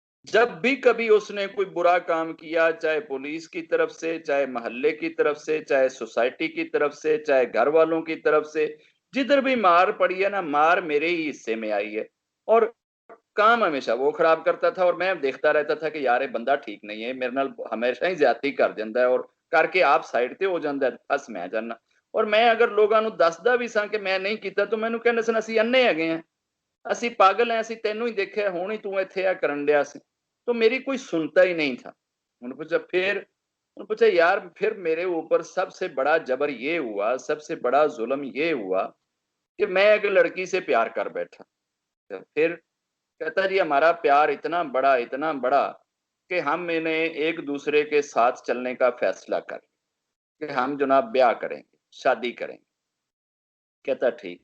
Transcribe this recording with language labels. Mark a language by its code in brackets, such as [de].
[hi] जब भी कभी उसने कोई बुरा काम किया, चाहे पुलिस की तरफ से, चाहे मोहल्ले की तरफ से, चाहे सोसाइटी की तरफ से, चाहे घर वालों की तरफ से, जिधर भी मार पड़ी है ना, मार मेरे ही हिस्से में आई है। और काम हमेशा वो खराब करता था और मैं देखता रहता था कि यार ये बंदा ठीक नहीं है, मेरे नाल हमेशा ही ज्यादती कर ਜਾਂਦਾ है, और करके आप साइड ਤੇ हो ਜਾਂਦਾ बस मैं जाना। और मैं अगर लोगों [pa] ਨੂੰ ਦੱਸਦਾ ਵੀ ਸਾਂ ਕਿ ਮੈਂ ਨਹੀਂ ਕੀਤਾ ਤਾਂ ਮੈਨੂੰ ਕਹਿੰਦੇ ਸਨ ਅਸੀਂ ਅੰਨੇ ਹੈਗੇ ਆ, ਅਸੀਂ पागल हैं, ਅਸੀਂ ਤੈਨੂੰ ਹੀ ਦੇਖਿਆ, ਹੁਣ ਹੀ ਤੂੰ ਇੱਥੇ ਆ ਕਰਨ ਡਿਆ ਸੀ। [hi] तो मेरी कोई सुनता ही नहीं था। उन्होंने पूछा यार फिर मेरे ऊपर सबसे बड़ा जबर ये हुआ, सबसे बड़ा जुल्म ये हुआ कि मैं एक लड़की से प्यार कर बैठा। तो फिर कहता जी हमारा प्यार इतना बड़ा कि हम इन्हें एक दूसरे के साथ चलने का फैसला कर कि हम जनाब ब्याह करेंगे, शादी करेंगे। कहता ठीक।